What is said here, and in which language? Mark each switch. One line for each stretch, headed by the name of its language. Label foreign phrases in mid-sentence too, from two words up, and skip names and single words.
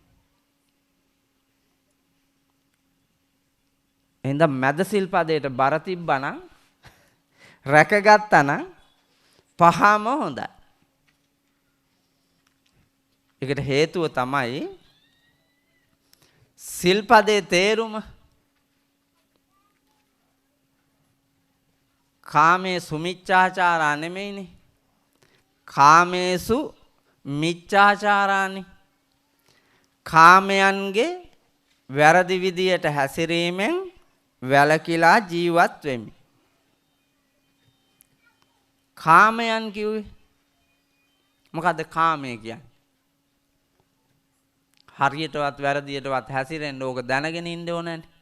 Sinhala: එහෙනම් මැද සිල්පදයට බර තිබ්බනම් රැකගත්තා නම් 5ම හොඳයි. ඒකට හේතුව තමයි සිල්පදේ තේරුම.
Pali: කාමේසු මිච්ඡාචාරා නෙමෙයිනේ. කාමේසු මිච්ඡාචාරානි.
Sinhala: කාමයන්ගේ වැරදි විදියට හැසිරීමෙන් වැළකීලා ජීවත් වෙමි. කාමයන් කිව්වේ මොකද්ද කාමය කියන්නේ? හරියටවත් වැරදියටවත් හැසිරෙන්න ඕක දැනගෙන ඉන්න ඕනනේ.